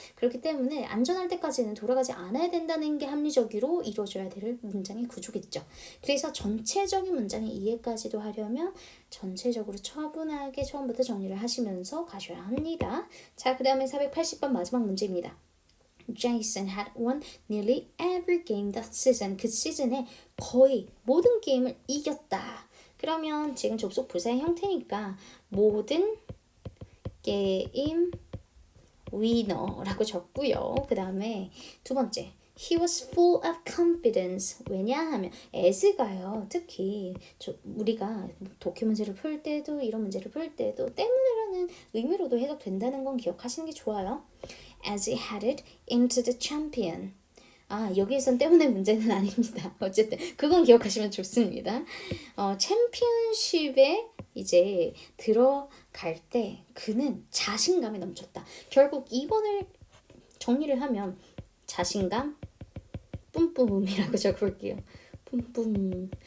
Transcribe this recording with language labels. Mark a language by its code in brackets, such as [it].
[ko] 그렇기 때문에 안전할 때까지는 돌아가지 않아야 된다는 게 합리적으로 이루어져야 될 문장의 구조겠죠. 그래서 전체적인 문장의 이해까지도 하려면 전체적으로 차분하게 처음부터 정리를 하시면서 가셔야 합니다. 자, 그 다음에 480번 마지막 문제입니다. [en] Jason had won nearly every game that season. [ko] 그 시즌에 거의 모든 게임을 이겼다. 그러면 지금 접속 부사의 형태니까 모든 게임 위너라고 적고요. 그 다음에 두 번째 [en] He was full of confidence. [ko] 왜냐하면 as가요. 특히 우리가 독해 문제를 풀 때도 이런 문제를 풀 때도 때문에라는 의미로도 해석된다는 건 기억하시는 게 좋아요. [en] As he headed into the champion. [ko] 여기에선 때문에 문제는 아닙니다. 어쨌든 그건 기억하시면 좋습니다. 챔피언십에 이제 들어갈 때 그는 자신감이 넘쳤다. 결국 2번을 정리를 하면 자신감 뿜뿜이라고 적어볼게요. 뿜뿜.